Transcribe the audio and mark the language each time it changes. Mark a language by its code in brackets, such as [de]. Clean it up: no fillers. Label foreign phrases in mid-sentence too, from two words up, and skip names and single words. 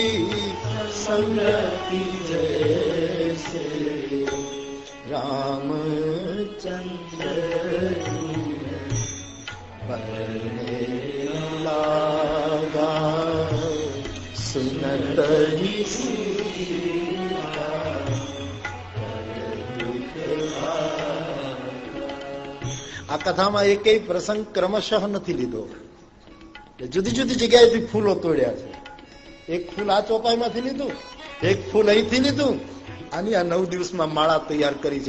[awa] संगति जैसे, रामचंद्र बरने लागा सुनत ही सीता। [gu] આ કથામાં એકેય પ્રસંગ ક્રમશઃ નથી લીધો, જુદી જુદી જગ્યાએથી ફૂલો તોડ્યા છે। એક ફૂલ આ ચોપાઈમાંથી લીધું, એક ફૂલ અહીંથી લીધું, આની આ 9 દિવસમાં માળા તૈયાર કરી છે।